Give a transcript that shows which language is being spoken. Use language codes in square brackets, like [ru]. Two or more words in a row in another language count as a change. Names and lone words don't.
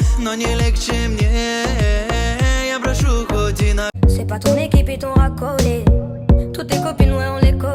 [ru] но не легче мне. Я прошу хоть и на... [fr] C'est pas ton équipe et ton racolé. Toutes tes copines, ouais, on les